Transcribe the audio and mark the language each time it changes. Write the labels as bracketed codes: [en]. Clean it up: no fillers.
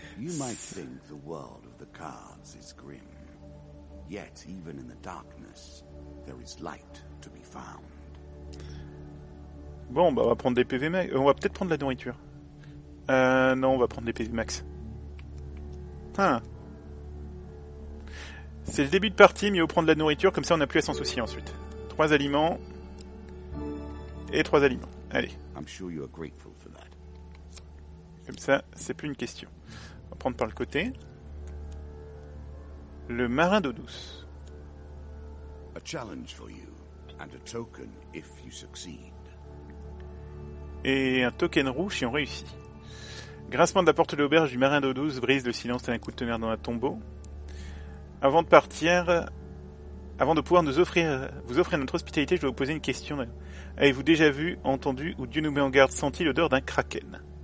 [en] You might think the world of the cards is grim. Yet even in the darkness, there is light to be found. [fr] Bon, bah on va prendre des PV max. On va peut-être prendre de la nourriture. Non, on va prendre des PV max. Ah. C'est le début de partie, mais il faut prendre de la nourriture, comme ça on n'a plus à s'en soucier ensuite. 3 aliments. Et 3 aliments. Allez. [en] I'm sure you are grateful for that. [fr] Comme ça, c'est plus une question. On va prendre par le côté. Le marin d'eau douce. [en] A challenge for you, and a token if you succeed. [fr] Et un token rouge si on réussit. Grincement de la porte de l'auberge du marin d'eau douce brise le silence tel un coup de tonnerre dans un tombeau. Avant de partir, avant de pouvoir vous offrir notre hospitalité, je dois vous poser une question. Avez-vous déjà vu, entendu, ou Dieu nous met en garde, senti l'odeur d'un kraken?